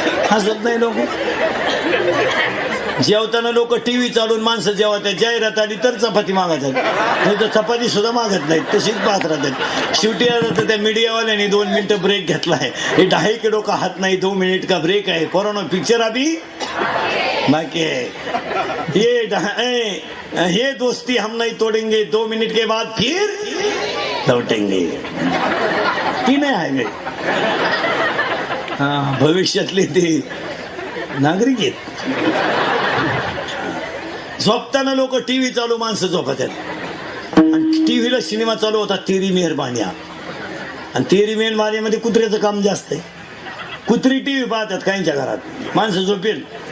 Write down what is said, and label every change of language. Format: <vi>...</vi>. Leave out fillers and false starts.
<mr>हसत नाही लोक. जेवताना लोक टीव्ही चालून माणसं जेव्हा त्या जाहिरात आली तर चपाती मागायचं, नाही तर चपाती सुद्धा मागत नाहीत, तशीच पाहत राहतात. शेवटी त्या मीडियावाल्याने 2 मिनिटं ब्रेक घेतलाय. हे 2.5 किलो का हात नाही, 2 मिनिट का ब्रेक आहे.</mr> <hi>कोरोना पिक्चर अभी बाकी है, ये दोस्ती हम नहीं तोड़ेंगे, 2 मिनट के बाद फिर लौटेंगे.</hi> <mr>ती नाही आहे. हा, भविष्यातले ते नागरिक आहेत. झोपताना लोक टीव्ही चालू, माणसं झोपतात, आणि टीव्हीला सिनेमा चालू होता तेरी मेहरबानिया. आणि तेरी मेहरबानीमध्ये कुत्र्याचं काम जास्त आहे. कुत्री टीव्ही पाहतात काहींच्या घरात, माणसं झोपेल.</mr>